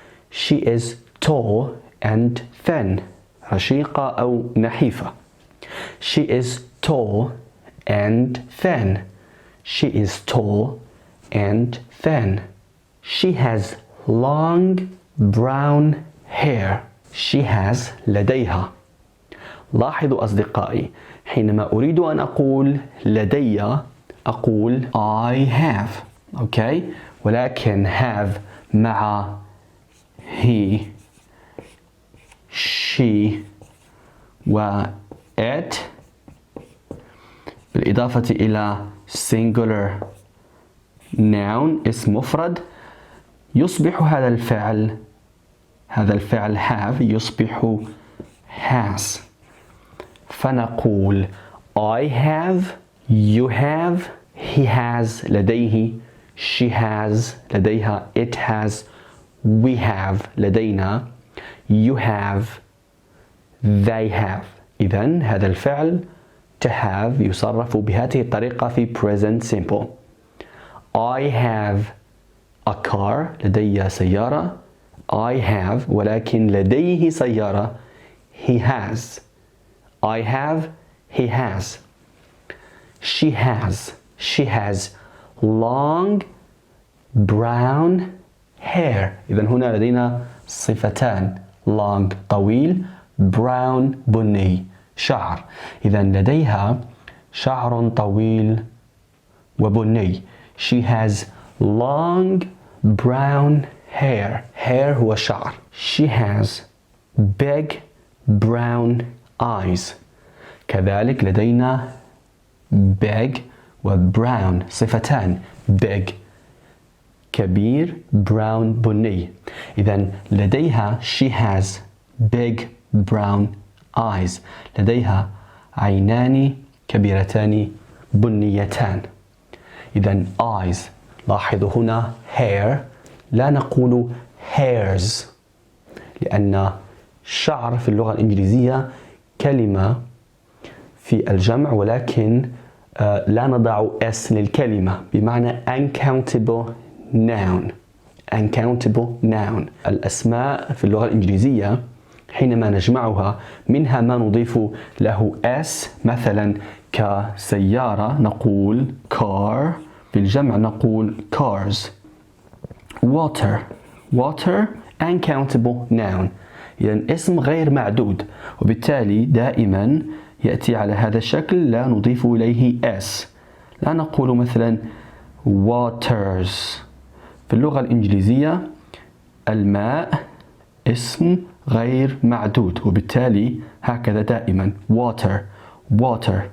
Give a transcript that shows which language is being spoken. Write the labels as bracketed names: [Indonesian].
[English] She is tall and thin. [Arabic] رشيقة أو نحيفة. [English] She is tall and thin. She is tall and thin. She has long brown hair. She has لديها. [Arabic] لاحظوا أصدقائي، حينما أريد أن أقول لدي أقول [English] I have. [Arabic] أوكي، ولكن have مع he she و it بالإضافة إلى singular noun اسم مفرد يصبح هذا الفعل have يصبح has. [English] فنقول I have, you have, he has لديه, she has لديها, it has, we have لدينا, you have, they have. [Arabic] إذن هذا الفعل to have يصرف بهذه الطريقة في present simple. [English] I have a car. [Arabic] لدي سيارة. [English] I have [Arabic] ولكن لديه سيارة. [English] He has. I have. He has. she has long brown hair. [Arabic] إذن هنا لدينا صفتان long طويل brown بني شعر. إذن لديها شعر طويل وبني. [English] She has long brown hair. hair [Arabic] هو شعر. [English] She has big brown eyes. [Arabic] كذلك لدينا big و brown صفتان. big كبير brown بني. إذن لديها [English] she has big brown eyes. [Arabic] لديها عينان كبيرتان بنيتان. إذن eyes لاحظوا هنا hair لا نقول hairs لأن شعر في اللغة الإنجليزية كلمة في الجمع ولكن لا نضع s للكلمة بمعنى uncountable noun. [English] uncountable noun. [Arabic] الأسماء في اللغة الإنجليزية حينما نجمعها منها ما نضيف له s مثلا كسيارة نقول car. في الجمع نقول cars. [English] water uncountable noun. [Arabic] إذن اسم غير معدود وبالتالي دائما يأتي على هذا الشكل لا نضيف إليه s. لا نقول مثلا waters. في اللغة الإنجليزية الماء اسم غير معدود وبالتالي هكذا دائما water.